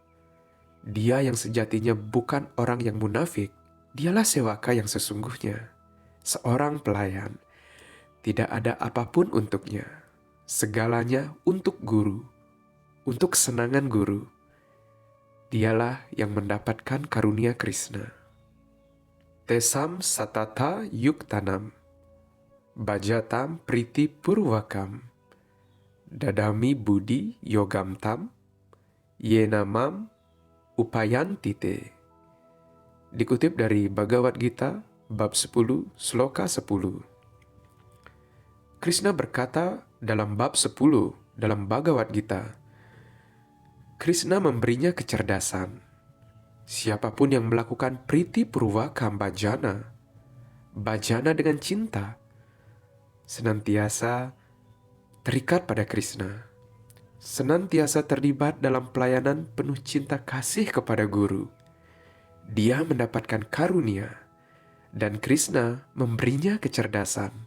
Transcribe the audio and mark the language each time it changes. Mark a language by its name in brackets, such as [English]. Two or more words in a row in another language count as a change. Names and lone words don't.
[Indonesian] Dia yang sejatinya bukan orang yang munafik, dialah sewaka yang sesungguhnya. Seorang pelayan, tidak ada apapun untuknya. Segalanya untuk guru, untuk kesenangan guru. Dialah yang mendapatkan karunia Krishna. [Sanskrit] Tesam satata yuktanam, bajatam priti purvakam, dadami budi yogamtam, yenamam upayantite. [Indonesian] Dikutip dari Bhagavad Gita, bab 10, sloka 10. Krishna berkata dalam bab 10 dalam Bhagavad Gita, Krishna memberinya kecerdasan. Siapapun yang melakukan [Sanskrit] priti purvakam bhajana [Indonesian] dengan cinta, senantiasa terikat pada Krishna, senantiasa terlibat dalam pelayanan penuh cinta kasih kepada guru. Dia mendapatkan karunia, dan Krishna memberinya kecerdasan.